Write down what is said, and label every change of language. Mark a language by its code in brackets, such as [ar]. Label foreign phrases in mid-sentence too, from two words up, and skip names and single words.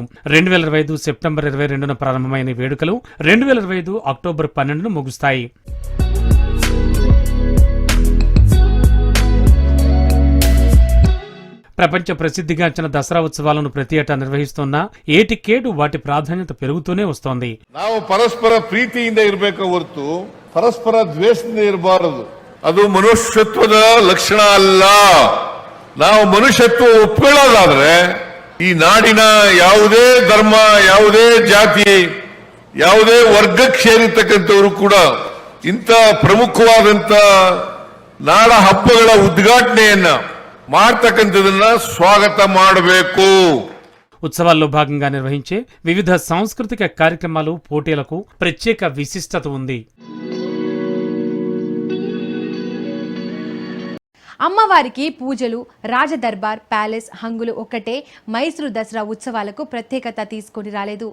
[te] 2025 సెప్టెంబర్ 22న ప్రారంభమైన వేడుకలు 2025 అక్టోబర్ 12ను ముగుస్తాయి. ప్రపంచ ప్రసిద్ధిగాంచిన దసరా ఉత్సవాలను ప్రతి ఏటా నిర్వహిస్తున్న ఏటికేడు వాటి ప్రాధాన్యత పెరుగుతూనే వస్తోంది. [kn] ನಾವು ಪರಸ್ಪರ ಪ್ರೀತಿಯಿಂದ ಇರಬೇಕು ಹೊರತು ಪರಸ್ಪರ ದ್ವೇಷದಿಂದ ಇರಬಾರದು. ಅದು ಮನುಷ್ಯತ್ವದ ಲಕ್ಷಣ ಅಲ್ಲ. ನಾವು ಮನುಷ್ಯತ್ವ ಒಪ್ಕೊಳ್ಳೋದಾದ್ರೆ ಈ ನಾಡಿನ ಯಾವುದೇ ಧರ್ಮ, ಯಾವುದೇ ಜಾತಿ, ಯಾವುದೇ ವರ್ಗಕ್ಕೆ ಸೇರಿರ್ತಕ್ಕಂಥವರು ಕೂಡ ಇಂಥ ಪ್ರಮುಖವಾದಂತ ನಾಡ ಹಬ್ಬಗಳ ಉದ್ಘಾಟನೆಯನ್ನ ಮಾಡ್ತಕ್ಕಂಥದನ್ನ స్వాగత ಮಾಡಬೇಕು. [te] ఉత్సవాల్లో భాగంగా నిర్వహించే వివిధ సాంస్కృతిక కార్యక్రమాలు, పోటీలకు ప్రత్యేక విశిష్టత ఉంది. అమ్మవారికి పూజలు, రాజదర్బార్, ప్యాలెస్, హంగులు ఒక్కటే మైసూరు దసరా ఉత్సవాలకు ప్రత్యేకత తీసుకొని రాలేదు.